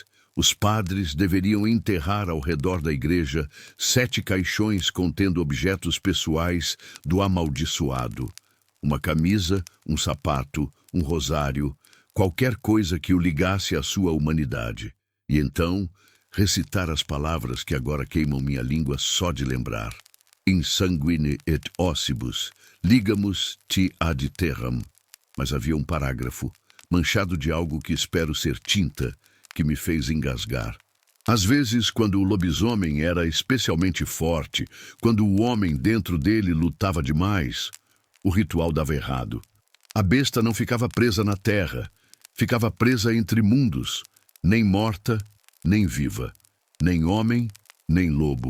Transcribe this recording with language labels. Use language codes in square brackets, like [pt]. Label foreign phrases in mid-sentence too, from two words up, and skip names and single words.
[pt] Os padres deveriam enterrar ao redor da igreja 7 caixões contendo objetos pessoais do amaldiçoado. Uma camisa, um sapato, um rosário, qualquer coisa que o ligasse à sua humanidade. E então, recitar as palavras que agora queimam minha língua só de lembrar. [la] In sanguine et ossibus, ligamus ti ad terram. [pt] Mas havia um parágrafo, manchado de algo que espero ser tinta, que me fez engasgar. Às vezes, quando o lobisomem era especialmente forte, quando o homem dentro dele lutava demais, o ritual dava errado. A besta não ficava presa na terra, ficava presa entre mundos, nem morta, nem viva, nem homem, nem lobo.